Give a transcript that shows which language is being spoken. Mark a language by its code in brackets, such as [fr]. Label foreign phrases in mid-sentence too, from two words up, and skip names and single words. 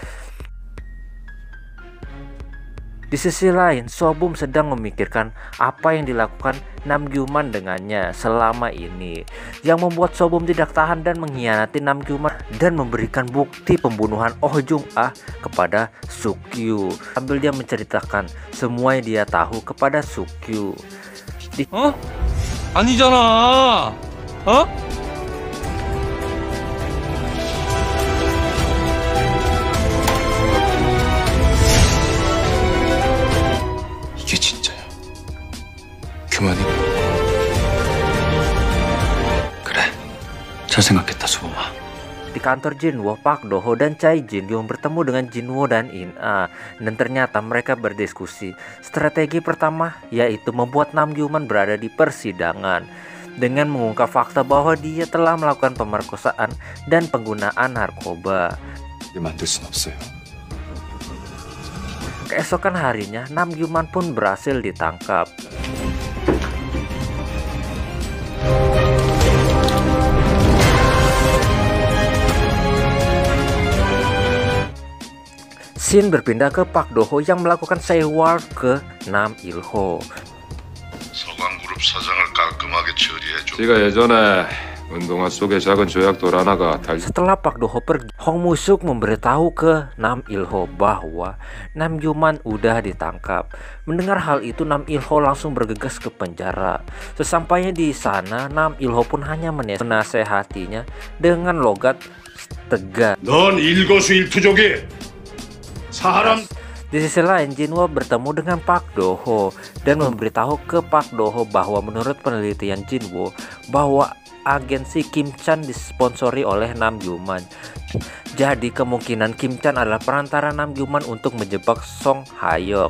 [id] Di sisi lain, So-bum sedang memikirkan apa yang dilakukan Nam Gyu-man dengannya selama ini, yang membuat So-bum tidak tahan dan mengkhianati Nam Gyu-man dan memberikan bukti pembunuhan Oh Jung-ah kepada Suk-kyu sambil dia menceritakan semua yang dia tahu kepada Suk-kyu. [ko] 아니잖아. 이게 진짜야. 그만해. 그래. 잘 생각했다, 수범아. [id] Di kantor Jin-woo, Park Do-ho dan Chae Jin-kyung bertemu dengan Jin-woo dan In-ah, dan ternyata mereka berdiskusi. Strategi pertama yaitu membuat Nam Gyu-man berada di persidangan. dengan mengungkap fakta bahwa dia telah melakukan pemerkosaan dan penggunaan narkoba. [ko] 만들 순 없어요. [id] Keesokan harinya, Nam Gyu-man pun berhasil ditangkap. Scene berpindah ke Park Do-ho yang melakukan seward ke Nam Il-ho. [ko] 서광그룹 사장을 깔끔하게 처리해줘. 지가 예전에 운동화 속에 작은 조약돌 하나가 [id] Setelah Park Do-ho pergi, Hong Moo-suk memberitahu ke Nam Il-ho bahwa Nam Gyu-man udah ditangkap. Mendengar hal itu, Nam Il-ho langsung bergegas ke penjara. Sesampainya di sana, Nam Il-ho pun hanya menasehatinya dengan logat tegas. [ko] 넌 일거수일투족이 사람. [id] Di sisi lain, Jinwo bertemu dengan Park Do-ho dan memberitahu ke Park Do-ho bahwa menurut penelitian Jinwo bahwa agensi Kim Chan disponsori oleh Nam Gyu-man. Jadi kemungkinan Kim Chan adalah perantara Nam Gyu-man untuk menjebak Song Ha-young.